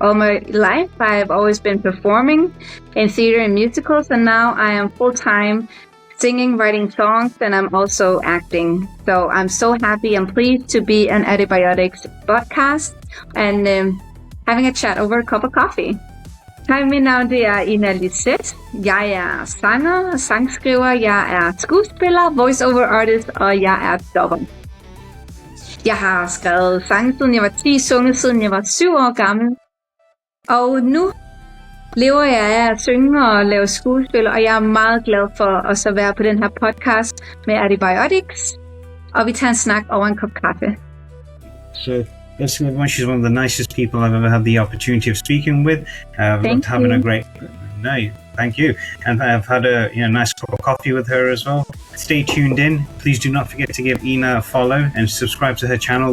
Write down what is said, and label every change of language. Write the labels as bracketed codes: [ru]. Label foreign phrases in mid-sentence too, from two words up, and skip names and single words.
[en] All my life, I've always been performing in theater and musicals, and now I am full-time singing, writing songs, and I'm also acting. So I'm so happy and pleased to be an Antibiotics podcast and having a chat over a cup of coffee. [da] Hej, mit navn det er Ina Lisette. Jeg er sanger og sangskriver, jeg er skuespiller, [en] voiceover artist, [da] og jeg er dubber. Jeg har skrevet sange siden jeg var 10, sunget siden jeg var 7 år gammel. Og nu lever jeg af at synge og lave skuespil, og jeg er meget glad for også at være på den her podcast med Antibiotics. Og vi tager en snak over en kop kaffe. [en] So, first of all, she's one of the nicest people I've ever had the opportunity of speaking with. Thank having you. a great... No, thank you. And I've had a nice cup of coffee with her as well. Stay tuned in. Please do not forget to give Ina a follow and subscribe to her channel.